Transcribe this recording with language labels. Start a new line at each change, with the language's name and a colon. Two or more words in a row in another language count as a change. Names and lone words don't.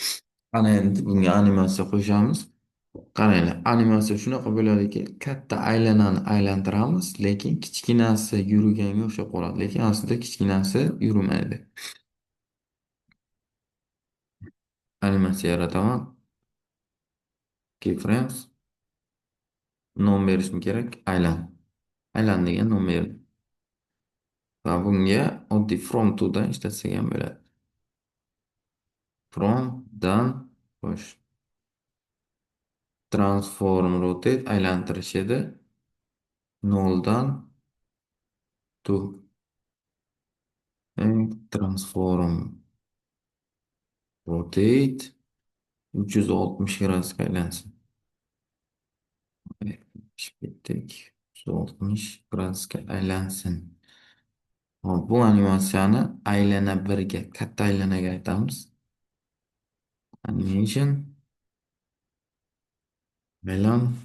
Uzbek: Ana endi bunga animatsiya qo'shamiz. Qaranglar, animatsiya shunaqa bo'ladiki, katta aylanani aylantiramiz, lekin kichkinasi yurganga o'xshab qoladi, lekin aslida kichkinasi yurmaydi. Animatsiya yarataman. Keyframes. Nom berishim kerak. Aylan. Aylan degan nom berdim. Va bunga oddiy
English: from to
Uzbek: dan ishlatsak ham bo'ladi. From dan xo'sh.
English: Transform rotate
Uzbek: aylantirish edi. 0 dan to.
English: Transform rotate
Uzbek: 360 gradusga aylansin. Ketdik. 360 gradusga aylansin. Hop, bu animatsiyani aylana birga, katta aylanaga aytamiz. Animation. Aylan.